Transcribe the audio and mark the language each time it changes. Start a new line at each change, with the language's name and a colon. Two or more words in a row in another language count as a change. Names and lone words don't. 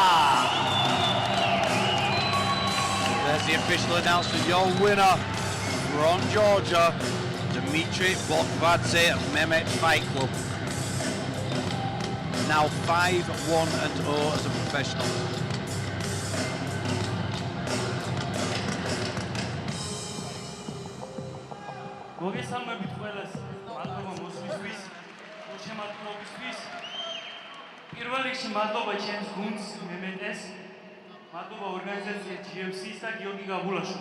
English: There's the official announcement. Your winner from Georgia, Dimitri Bovadze of Mehmet Fight Club. Now 5-1-0 as a professional.
Georgian: მოგესალმებით ყველას, მადლობა მოსვლისთვის, შემოქმედებისთვის. პირველ რიგში მადლობა ჩემს გუნდს, მემეტეს, მადლობა ორგანიზაცია GFC-ს და გიორგი გაბულაშვილს.